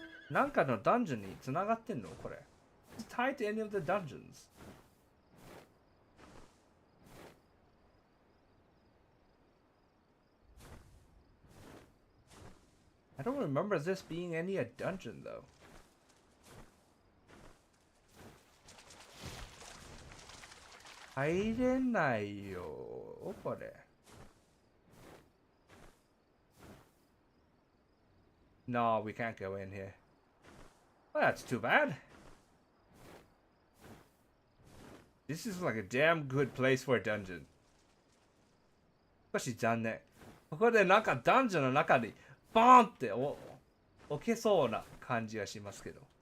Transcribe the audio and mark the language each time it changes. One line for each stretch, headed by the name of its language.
Japanese: なんかのダンジョンに繋がってんのこれ。
English: It's tied to any of the dungeons. I don't remember this being any a dungeon though.
Japanese: 入れないよこれ。
English: No, we can't go in here. Well, that's too bad. This is like a damn good place for a dungeon.
Japanese: 少し残念。ここでなんかダンジョンの中にバーンって置けそうな感じがしますけど。